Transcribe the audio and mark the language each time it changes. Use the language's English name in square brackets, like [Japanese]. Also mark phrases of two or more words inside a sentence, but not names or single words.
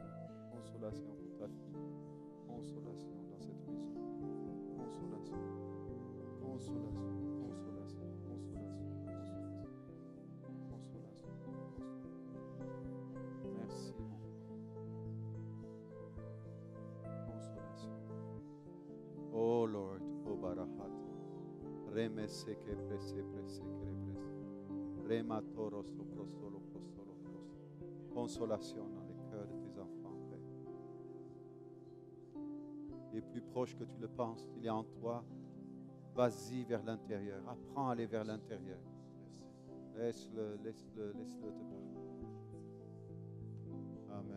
[French] Consolation pour ta fille. Consolation dans cette maison. Consolation. Consolation. Consolation. Consolation. Consolation. Merci, mon roi. Consolation. [English] Oh Lord, oh Barahat. Remese que prese prese que represe. Rema toro sopro solo prostolo prosto. [French] Consolation dans les cœurs de tes enfants, Père. Il est plus proche que tu le penses. Il est en toi. Vas-y vers l'intérieur. Apprends à aller vers l'intérieur. Laisse-le te parler. Amen.